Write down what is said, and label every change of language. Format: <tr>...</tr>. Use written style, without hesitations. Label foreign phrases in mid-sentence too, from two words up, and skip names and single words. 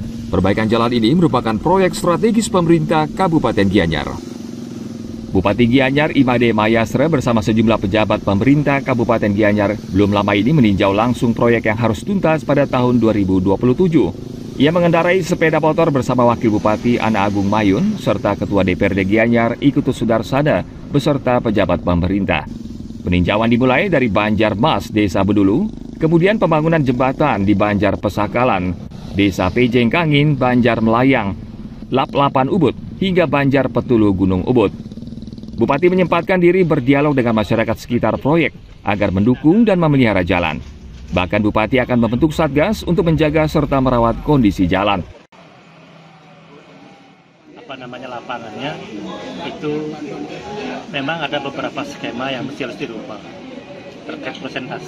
<id>Perbaikan jalan ini merupakan proyek strategis pemerintah Kabupaten Gianyar. Bupati Gianyar Imade Mayasre bersama sejumlah pejabat pemerintah Kabupaten Gianyar belum lama ini meninjau langsung proyek yang harus tuntas pada tahun 2027. Ia mengendarai sepeda motor bersama Wakil Bupati Ana Agung Mayun serta Ketua DPRD Gianyar Ikutus Sudarsada beserta pejabat pemerintah. Peninjauan dimulai dari Banjarmas, Desa Bedulu, kemudian pembangunan jembatan di Banjar Pesakalan, Desa Pejengkangin, Banjar Melayang, Lap-Lapan Ubud, hingga Banjar Petulu Gunung Ubud. Bupati menyempatkan diri berdialog dengan masyarakat sekitar proyek agar mendukung dan memelihara jalan. Bahkan Bupati akan membentuk satgas untuk menjaga serta merawat kondisi jalan. Lapangannya itu memang ada beberapa skema yang mesti harus dirubah terkait persentase.</id>